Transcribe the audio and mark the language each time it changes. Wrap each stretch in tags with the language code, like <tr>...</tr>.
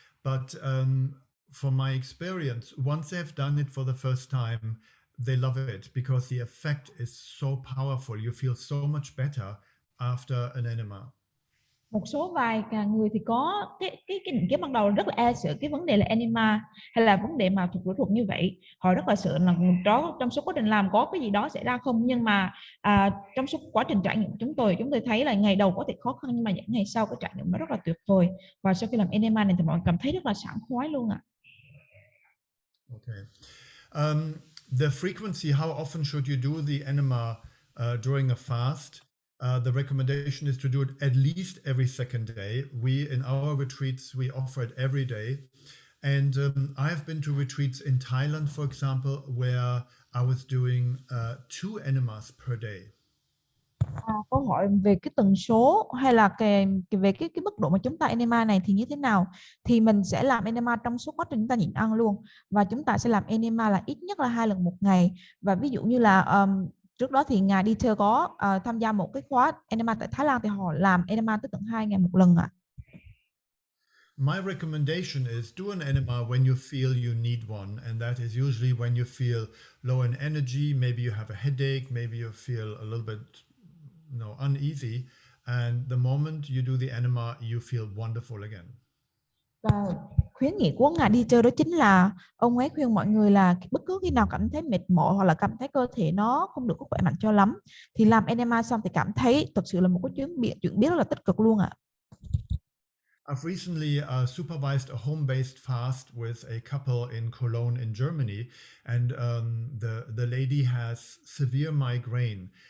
<en>But from my experience, once they've done it for the first time, they love it because the effect is so powerful. You feel so much better after an enema.</en> <vi>Một số vài người thì có cái định kiến ban đầu rất là e sợ cái vấn đề là enema hay là vấn đề mà thục rửa ruột như vậy, họ rất là sợ là trong suốt quá trình làm có cái gì đó xảy ra không, nhưng mà trong suốt quá trình trải nghiệm chúng tôi thấy là ngày đầu có thể khó khăn nhưng mà những ngày sau cái trải nghiệm nó rất là tuyệt vời, và sau khi làm enema này thì mọi người cảm thấy rất là sảng khoái luôn ạ.</vi> <en>Okay. The frequency, how often should you do the enema during a fast? The recommendation is to do it at least every second day. In our retreats, we offer it every day. And I have been to retreats in Thailand, for example, where I was doing 2 enemas per day.</en> <vi>Câu hỏi về cái tần số hay là về cái mức độ mà chúng ta enema này thì như thế nào, thì mình sẽ làm enema trong suốt quá trình chúng ta nhịn ăn luôn, và chúng ta sẽ làm enema là ít nhất là 2 lần một ngày. Và ví dụ như là trước đó thì ngài Dieter có tham gia một cái khóa enema tại Thái Lan, thì họ làm enema tới tận 2 ngày một lần ạ.</vi> <en>My recommendation is do an enema when you feel you need one, and that is usually when you feel low in energy, maybe you have a headache, maybe you feel a little bit uneasy, and the moment you do the enema, you feel wonderful again.</en> <vi>Và khuyến nghị của ngài Dieter đó chính là ông ấy khuyên mọi người là bất cứ khi nào cảm thấy mệt mỏi hoặc là cảm thấy cơ thể nó không được có khỏe mạnh cho lắm thì làm enema xong thì cảm thấy thật sự là một cái chuyện biết rất là tích cực luôn ạ.</vi> <en>I've recently supervised a home-based fast with a couple in Cologne in Germany, and the lady has severe migraine.</en>